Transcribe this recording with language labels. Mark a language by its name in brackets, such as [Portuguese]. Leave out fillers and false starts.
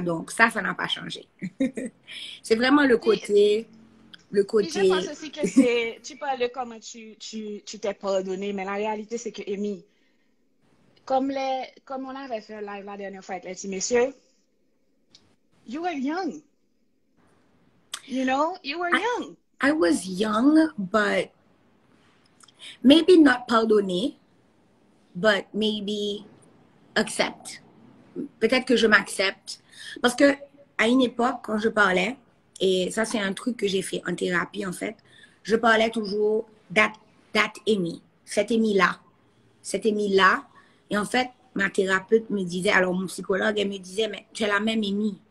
[French] Donc, ça n'a pas changé. C'est vraiment le côté. Puis je pense aussi que c'est, tu parles de comment tu t'es pardonné, mais la réalité, c'est que, Amy, comme on avait fait un live la dernière fois avec les petits messieurs, [English] you were young. You know, you were young. I was young, but maybe not pardonner, but maybe accept. [French] Peut-être que je m'accepte. Parce que à une époque, quand je parlais, et ça c'est un truc que j'ai fait en thérapie en fait, je parlais toujours that Amy, cette Amy-là. Cette Amy-là. Et en fait, ma thérapeute me disait, alors mon psychologue, elle me disait, mais tu es la même Amy.